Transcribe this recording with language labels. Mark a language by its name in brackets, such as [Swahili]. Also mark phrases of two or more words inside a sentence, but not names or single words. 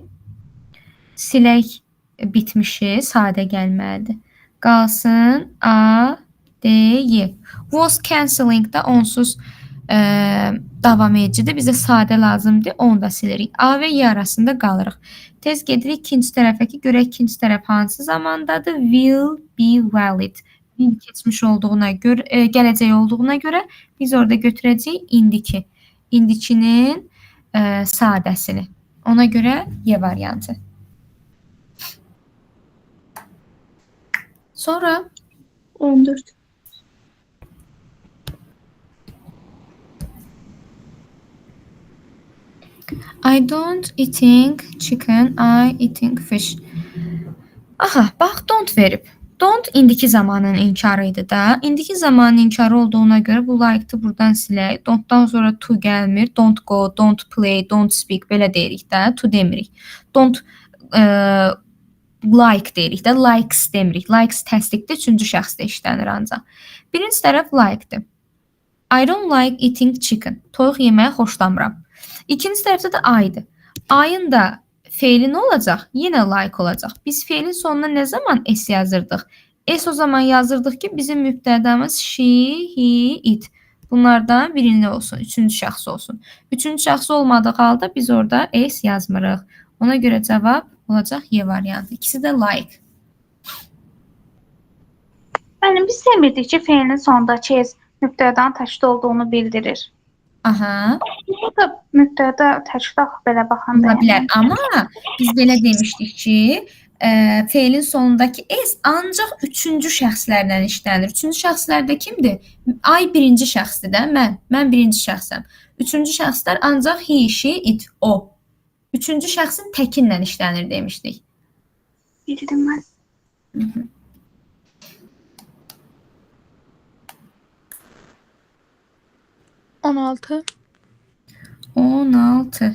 [Azerbaijani] Silək bitmişi sadə gəlməlidir. Qalsın A, D, Y. [English] Was cancelling [Azerbaijani] da onsuz davam edicidir. Bizə sadə lazımdır. Onu da silərik. A və Y arasında qalırıq. Tez gedirik ikinci tərəfə ki, görək ikinci tərəf hansı zamandadır? [English] Will be valid. [Azerbaijani] Will keçmiş olduğuna görə, gələcək olduğuna görə biz orada götürəcəyik indiki. İndikinin sadəsini. Ona görə Y variantı. Sonra 14. [English] I don't eating chicken, I eating fish. [Azerbaijani] Aha, bax, don't verib. Don't indiki zamanın inkarı idi da. İndiki zamanın inkarı olduğuna görə bu like-dı buradan silək. Don't-dan sonra to gəlmir. [English] Don't go, don't play, don't speak [Azerbaijani] belə deyirik də. To demirik. [English] Don't like [Azerbaijani] deyirik də. Likes demirik. Likes təsdiqdir. Üçüncü şəxsdə işlənir ancaq. Birinci tərəf like-dır. [English] I don't like eating chicken. [Azerbaijani] Toyuq yeməyi xoşlamıram. İkinci tərəfdə də I-dır. I-ın da feili nə olacaq? Yenə like olacaq. Biz feilin sonuna nə zaman s yazırdıq? S o zaman yazırdıq ki, bizim mübtədamız [English] she, he, it. [Azerbaijani] Bunlardan birini olsun, üçüncü şəxs olsun. Üçüncü şəxs olmadığı halda biz orada s yazmırıq. Ona görə cavab olacaq Y variantı. İkisi də like. Müəllim, biz sevmirdik ki, feilin sonundakı S nöqtədən təşkil olduğunu bildirir. Aha, Bu da nöqtədə təşkil belə baxanda. ola bilər. Amma biz belə demişdik ki, feilin sonundakı S ancaq üçüncü şəxslərlə işlənir. Üçüncü şəxslərdə kimdir? Ay birinci şəxsdir də, mən. Mən birinci şəxsəm. Üçüncü şəxslər ancaq [English] he, she, it, [Azerbaijani] o. Üçüncü şəxsin təkinlə işlənir demişdik. Bildim mən. 16. 16.